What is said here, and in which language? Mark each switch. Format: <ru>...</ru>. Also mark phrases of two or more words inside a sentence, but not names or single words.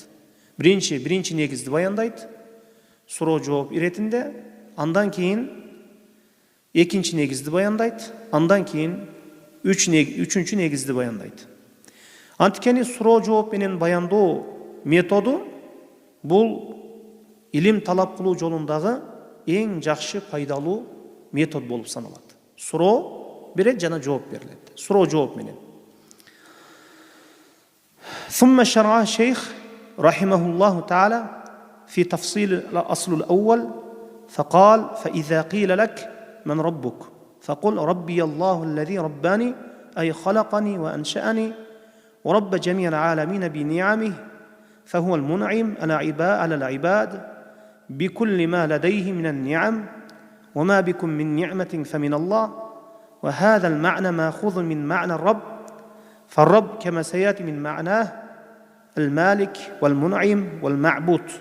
<ky>Биринчи негизди баяндайт, суроо жооп иретинде, андан кийин экинчи негизди баяндайт, андан кийин үчүнчү негизди баяндайт. Анткени суроо жооп менен баяндоо методу бул илим талап кылуу жолундагы эң жакшы пайдалуу метод болуп саналат. Суроо берет жана жооп берилет. Суроо жооп менен.</ky> <ar>ثم شرع الشيخ رحمه الله تعالى في تفصيل الأصل الأول فقال فإذا قيل لك من ربك فقل ربي الله الذي رباني أي خلقني وأنشأني ورب جميع العالمين بنعمه فهو المنعم على العباد بكل ما لديه من النعم وما بكم من نعمة فمن الله وهذا المعنى ماخوذ من معنى الرب فالرب كما سيأتي من معناه المالك والمنعم والمعبود.</ar>